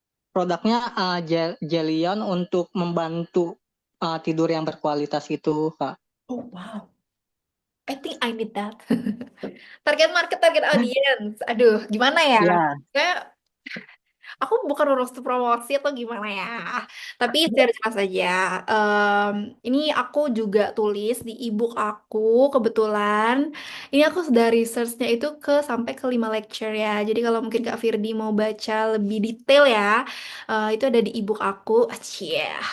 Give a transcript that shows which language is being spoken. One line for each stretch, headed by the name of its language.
Indonesian: Produknya Jelion untuk membantu tidur yang berkualitas itu, Kak.
English: Oh wow, I think I need that. Target market, target audience.
Indonesian: Aduh, gimana ya? Ya, Kayak aku bukan urus promosi atau gimana ya. Tapi secara jelas aja. Ini aku juga tulis di ebook aku kebetulan. Ini aku sudah researchnya itu sampai ke 5 lecture ya. Jadi kalau mungkin Kak Firdi mau baca lebih detail ya, itu ada di ebook aku. Cie.